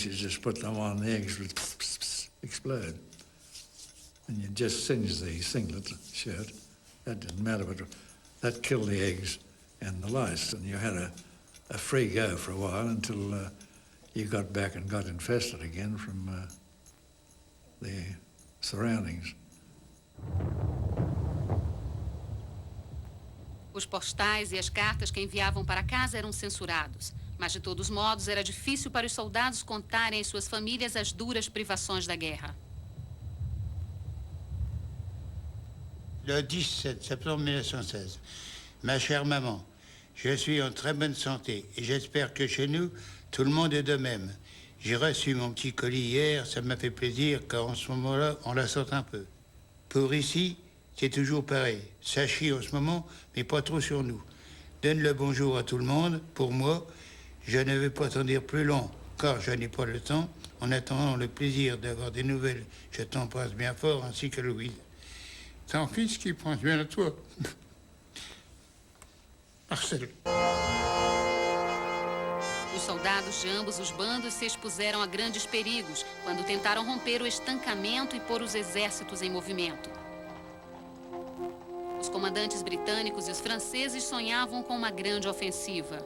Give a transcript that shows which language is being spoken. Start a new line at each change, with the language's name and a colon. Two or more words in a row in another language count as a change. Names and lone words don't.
English: You just put them on, the eggs would explode. And you just singe the singlet shirt. That didn't matter, but that killed the eggs and the lice, and you had a free go for a while until you got back and got infested again from the surroundings.
Portuguese: Os postais e as cartas que enviavam para casa eram censurados, mas de todos modos era difícil para os soldados contarem às suas famílias as duras privações da guerra.
French: Le 17 septembre 1916. Ma chère maman, je suis en très bonne santé et j'espère que chez nous, tout le monde est de même. J'ai reçu mon petit colis hier, ça m'a fait plaisir qu'en ce moment-là, on la sorte un peu. Pour ici, c'est toujours pareil. Ça chie en ce moment, mais pas trop sur nous. Donne le bonjour à tout le monde. Pour moi, je ne vais pas t'en dire plus long, car je n'ai pas le temps. En attendant le plaisir d'avoir des nouvelles, je t'embrasse bien fort, ainsi que Louise. Ton fils qui prend bien de toi. Marcel.
Portuguese: Os soldados de ambos os bandos se expuseram a grandes perigos quando tentaram romper o estancamento e pôr os exércitos em movimento. Os comandantes britânicos e os franceses sonhavam com uma grande ofensiva.